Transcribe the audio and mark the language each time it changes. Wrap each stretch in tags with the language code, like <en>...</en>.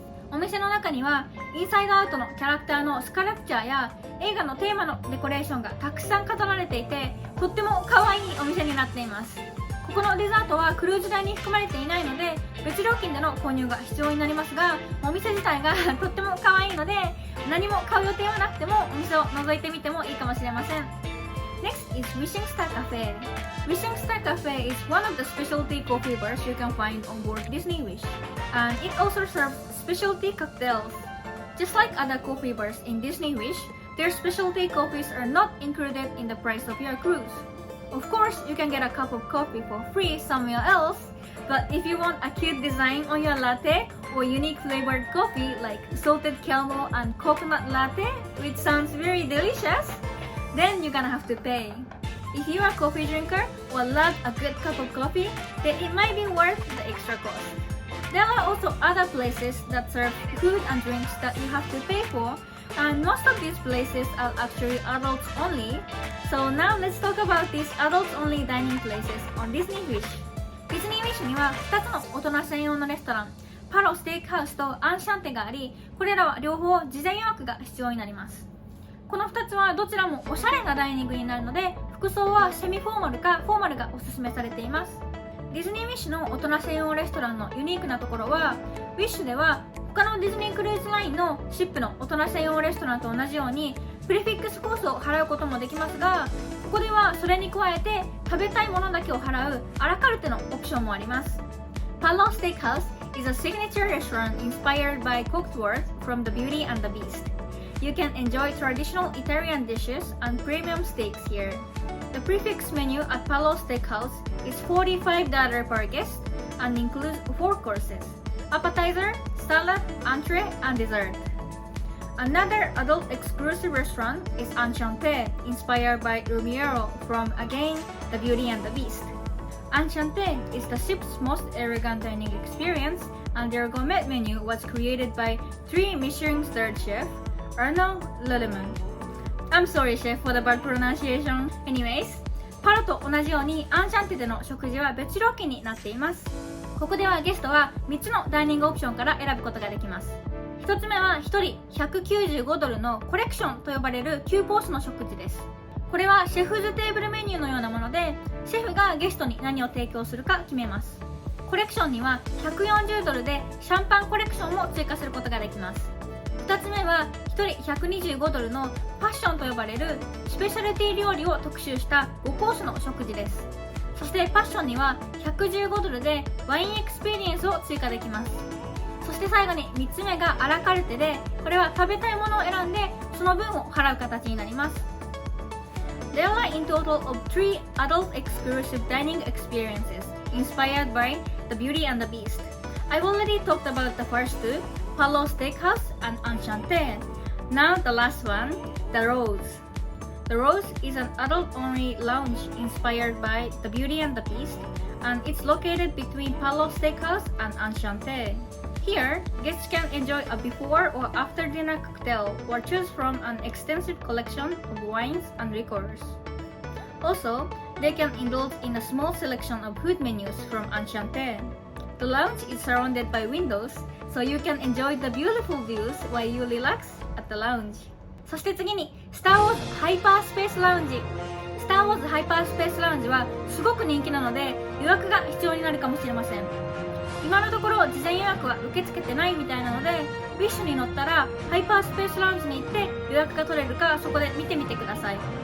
<ja>お店の中にはインサイドアウトのキャラクターのスカラプチャーや映画のテーマのデコレーションがたくさん飾られていて、とっても可愛いお店になっています。ここのデザートはクルーズ代に含まれていないので別料金での購入が必要になりますが、お店自体がとっても可愛いので何も買う予定はなくてもお店を覗いてみてもいいかもしれません。</ja> <en>Next is Wishing Star Cafe. Wishing Star Cafe is one of the specialty coffee bars you can find on board Disney Wish, and it also serves specialty cocktails. Just like other coffee bars in Disney Wish, their specialty coffees are not included in the price of your cruise. Of course, you can get a cup of coffee for free somewhere else, but if you want a cute design on your latte or unique flavored coffee like salted caramel and coconut latte, which sounds very delicious, then you're gonna have to pay. If you're a coffee drinker or love a good cup of coffee, then it might be worth the extra cost. There are also other places that serve food and drinks that you have to pay for, and most of these places are actually adults only. So now let's talk about these adults only dining places on Disney Wish.</en> <ja>ディズニーウィッシュには2つの大人専用のレストラン、パロステーキハウスとアンシャンテがあり、これらは両方事前予約が必要になります。この2つはどちらもおしゃれなダイニングになるので、服装はセミフォーマルかフォーマルがおすすめされています。ディズニーウィッシュの大人専用レストランのユニークなところは、ウィッシュでは他のディズニークルーズラインのシップの大人専用レストランと同じようにプレフィックスコースを払うこともできますが、ここではそれに加えて食べたいものだけを払うアラカルテのオプションもあります。</ja> <en>Palo Steakhouse is a signature restaurant inspired by Cogsworth from The Beauty and the Beast. You can enjoy traditional Italian dishes and premium steaks here. The prefix menu at Palo Steakhouse is $45 per guest, and includes 4 courses: appetizer, salad, entree, and dessert. Another adult exclusive restaurant is Enchanté, inspired by Rumiero from again The Beauty and the Beast. Enchanté is the ship's most elegant dining experience, and their gourmet menu was created by 3 Michelin-starred chef Arnaud Leleman. I'm sorry, chef, for the bad pronunciation.</en> <ja>Anyways, パロと同じようにアンシャンテでの食事は別料金になっています。ここではゲストは3つのダイニングオプションから選ぶことができます。 1つ目は1人$195のコレクションと呼ばれる9コースの食事です。これはシェフズテーブルメニューのようなもので、シェフがゲストに何を提供するか決めます。コレクションには$140でシャンパンコレクションも追加することができます。 2つ目は1人$125のパッションと呼ばれるスペシャルティ料理を特集した5コースの食事です。そしてパッションには$115でワインエクスペリエンスを追加できます。そして最後に3つ目がアラカルテで、これは食べたいものを選んでその分を払う形になります。</ja> <en>There are in total of 3 adult exclusive dining experiences inspired by The Beauty and the Beast. I've already talked about the first 2, Palo Steakhouse and Enchanté. Now the last one, The Rose. The Rose is an adult-only lounge inspired by The Beauty and the Beast, and it's located between Palo Steakhouse and Enchanté. Here, guests can enjoy a before or after dinner cocktail or choose from an extensive collection of wines and liquors. Also, they can indulge in a small selection of food menus from Enchanté. The lounge is surrounded by windows, so you can enjoy the beautiful views while you relax at the lounge.</en> <ja>そして次に、スター・ウォーズ・ハイパースペース・ラウンジ。スター・ウォーズ・ハイパースペース・ラウンジはすごく人気なので予約が必要になるかもしれません。今のところ事前予約は受け付けてないみたいなので、ウィッシュに乗ったらハイパースペースラウンジに行って予約が取れるかそこで見てみてください。</ja>